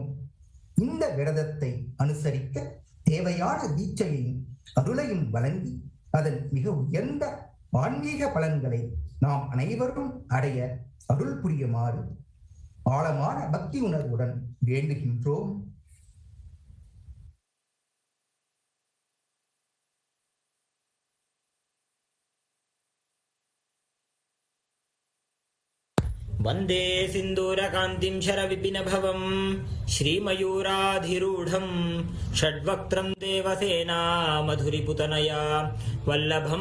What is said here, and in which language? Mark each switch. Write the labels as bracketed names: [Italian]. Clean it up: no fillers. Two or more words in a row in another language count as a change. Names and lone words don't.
[Tamil] இந்த விரதத்தை அனுசரிக்க தேவையான தீட்சையையும் அருளையும் வழங்கி அதன் மிக உயர்ந்த ஆன்மீக பலன்களை நாம் அனைவரும் அடைய அருள் புரியுமாறு ஆழமான பக்தி உணர்வுடன் வேண்டுகின்றோம். [Sanskrit] वन्दे सिन्दूरकान्तिं शरविपिनभवं श्रीमयूराधिरूढं षड्वक्त्रं देवसेना मधुरिपुतनया वल्लभं